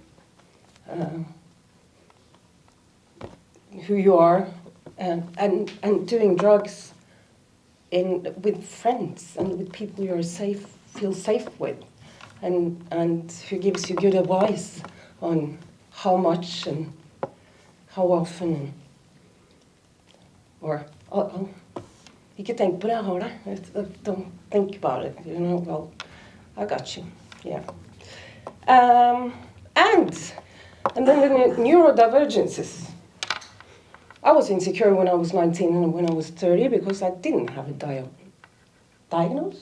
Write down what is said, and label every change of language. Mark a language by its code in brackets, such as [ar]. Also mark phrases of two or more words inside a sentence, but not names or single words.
[en] who you are and doing drugs with friends and with people you're feel safe with and who gives you good advice on how much and how often or [no] ikke tenk på det, jeg har det. [en] Don't think about it, you know. Well, I got you, yeah. And then the neurodivergences. I was insecure when I was 19 and when I was 30 because I didn't have a diagnosis.